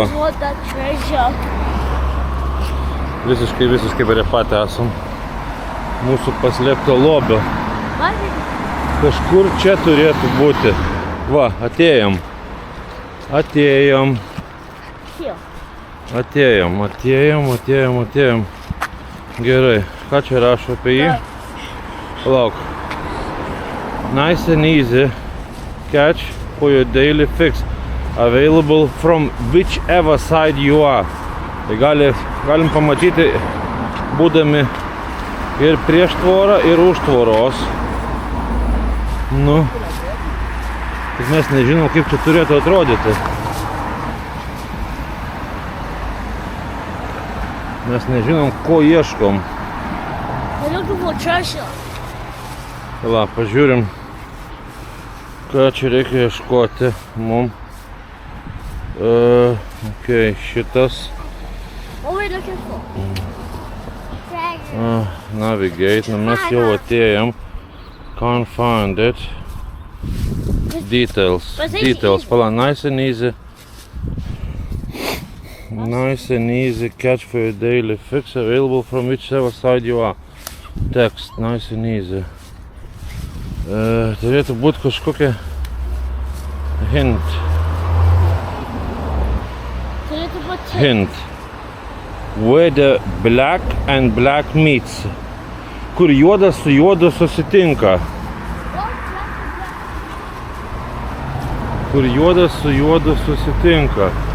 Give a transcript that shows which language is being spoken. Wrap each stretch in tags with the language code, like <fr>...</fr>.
<en>just want that treasure.</en> <lt>visiškai prie pat esam mūsų paslėpto lobio.</lt> <en>Why did</en> <lt>Kažkur čia turėtų būti. Va, atėjom.</lt> <en>here?</en> <lt>Atėjom. Gerai, ką čia rašo apie jį? Palauk.</lt> <en>Nice and easy catch for your daily fix. Available from whichever side you are.</en> <lt>Tai galim pamatyti, būdami ir prieš tvorą, ir už tvoros. Nu, tik mes nežinom, kaip čia turėtų atrodyti. Mes nežinom, ko ieškom.</lt> <en>We're looking for treasure.</en> <lt>La, pažiūrim, ką čia reikia ieškoti mum.</lt> <en>Okay,</en> <lt>šitas.</lt> <en>What are we looking for? Treasure. Navigate,</en> <lt>nu mes jau atėjom.</lt> <en>Can't find it. Details. But it's Details. easy.</en> <lt>Pala,</lt> <en>nice and easy. Nice and easy catch for your daily fix, available from whichever side you are. Text, nice and easy.</en> <lt>Turėtų būti kažkokia hint. Turėtų būti</lt> <en>Hint. Where the black and black meets.</en> <lt>Kur juodas su juodu susitinka. Kur juodas su juodu susitinka.</lt>